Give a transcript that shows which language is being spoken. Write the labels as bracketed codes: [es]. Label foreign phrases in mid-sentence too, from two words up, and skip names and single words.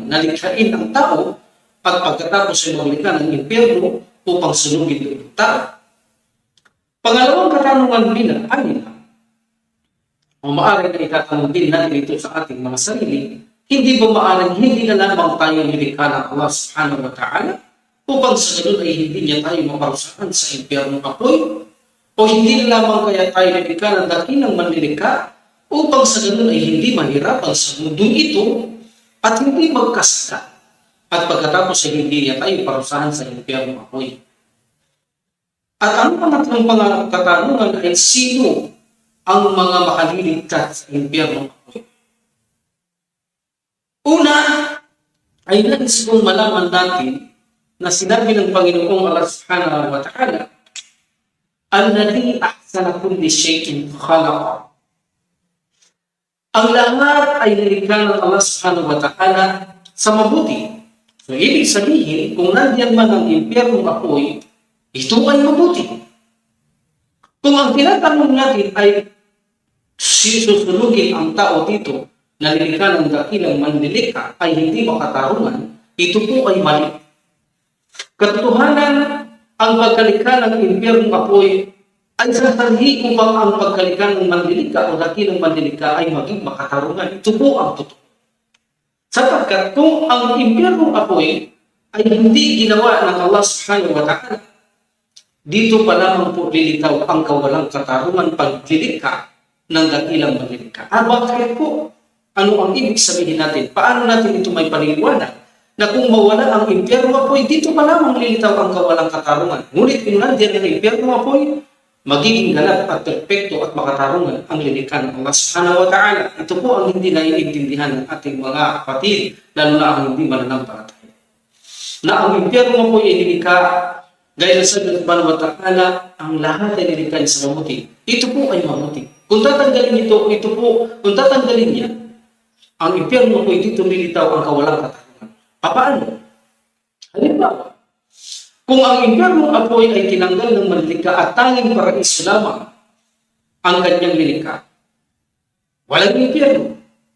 [tl] Nalikhain ang tao at pagkatapos ay maglikha ng impyerno upang sunugin ang tao. Pangalawang katanungan nila ay o maaaring na itatanong din natin ito sa ating mga sarili, hindi ba maaaring hindi na lamang tayo nilikha ng [ar] الله سبحانه وتعالى [tl] upang sa ganun ay hindi niya tayo maparusahan sa impyernong apoy? O hindi na lamang kaya tayo nilikha ng dakilang manlilikha upang sa ganun ay hindi mahirapan sa mundong ito at hindi magkasala at pagkatapos ay hindi niya tayo parusahan sa impyernong apoy? At ang pangatlong katanungan ay sino ang mga makaliligtas sa impyernong apoy? Una, ay nais kong malaman natin na sinabi ng Panginoong [ar] الله سبحانه وتعالى, "الذي أحسن كل شيء خلقه." [tl] Ang lahat ay nilikha ng [ar] الله سبحانه وتعالى [tl] sa mabuti. So, ibig sabihin, kung nandiyan man ang impyernong apoy, ito ay mabuti. Kung ang tinatanong natin ay susunugin ang tao dito na nilikha ng dakilang manlilikha ay hindi makatarungan, ito po ay mali. Katotohanan, ang pagkalikha ng impyernong apoy ay sasabihin upang ang pagkalikha ng manlilikha o dakilang manlilikha ay maging makatarungan. Ito po ang totoo. Sapagkat kung ang impyernong apoy ay hindi ginawa ng [ar] الله سبحانه وتعالى, [tl] dito pa lamang po lilitaw ang kawalang katarungan paglilikha ng dakilang manlilikha. Bakit po? Ano ang ibig sabihin natin? Paano natin ito may paniniwala na kung mawala ang impyerno apoy, dito pa lamang lilitaw ang kawalang katarungan. Ngunit kung nandiyan ang impyerno apoy, magiging ganap at perpekto at makatarungan ang lilikha ng [ar] الله سبحانه وتعالى. [tl] Ito po ang hindi naiintindihan ng ating mga kapatid, lalo na ang hindi mananampalataya. Na ang impyerno apoy ay nilikha dahil sa [ar] سبحانه وتعالى, [tl] ang lahat ay nilikha sa mabuti. Ito po ay mabuti. Kung tatanggalin ito po, kung tatanggalin niya, ang impyerno po dito lilitaw ang kawalang katarungan. Paano? Halimbawa, kung ang impyernong apoy ay tinanggal ng manlilikha at tanging paraiso lamang ang kanyang lilikha, walang impyerno.